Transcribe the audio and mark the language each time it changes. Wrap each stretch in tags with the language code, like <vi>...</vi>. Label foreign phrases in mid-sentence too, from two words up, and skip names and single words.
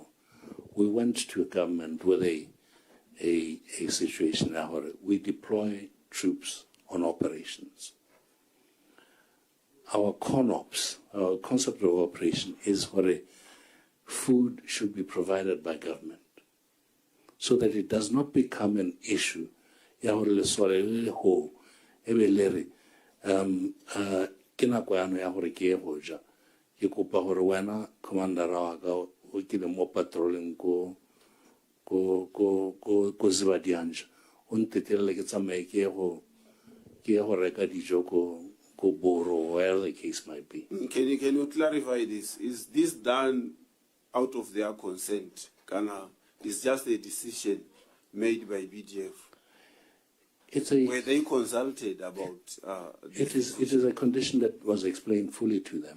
<en>We went to government with a situation where we deploy troops on operations. Our CONOPS, our concept of operation, is where food should be provided by government so that it does not become an issue.</en> <tn>Ke nako yano ya gore ke ye go ja ke kopa gore wena commandera wa ka o ke le mo patrolling ko Zibadianja o ntetelele ke tsamaye ke ye go reka dijo ko Boro,</tn> <en>where the case might be. Can you clarify this? Is this done out of their consent? It's just a decision made by BDF? Were they consulted about it is a condition that was explained fully to them.</en>